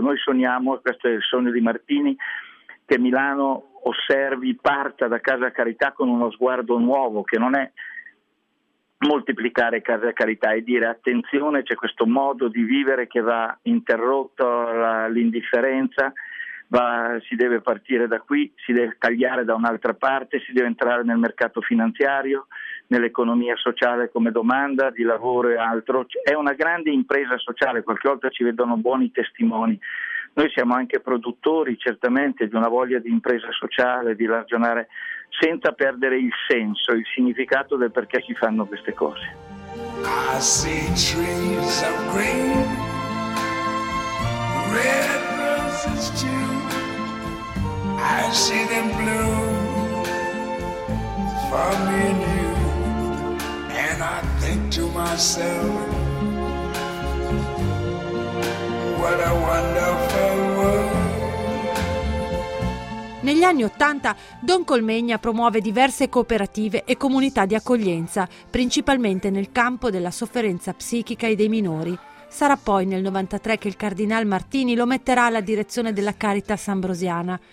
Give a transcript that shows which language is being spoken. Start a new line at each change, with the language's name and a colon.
Italian: Noi sogniamo, questo è il sogno di Martini, che Milano osservi, parta da Casa Carità con uno sguardo nuovo, che non è moltiplicare Casa Carità e dire attenzione, c'è questo modo di vivere che va interrotto, l'indifferenza, si deve partire da qui, si deve tagliare da un'altra parte, si deve entrare nel mercato finanziario, nell'economia sociale come domanda di lavoro e altro. È una grande impresa sociale, qualche volta ci vedono buoni testimoni. Noi siamo anche produttori certamente di una voglia di impresa sociale, di ragionare senza perdere il senso, il significato del perché si fanno queste cose.
English: I see trees of green, red roses too. I see them bloom for me and you. And I think to myself, what a wonderful world.
Italian: Negli anni Ottanta, Don Colmegna promuove diverse cooperative e comunità di accoglienza, principalmente nel campo della sofferenza psichica e dei minori. Sarà poi nel 93 che il Cardinal Martini lo metterà alla direzione della Caritas Ambrosiana.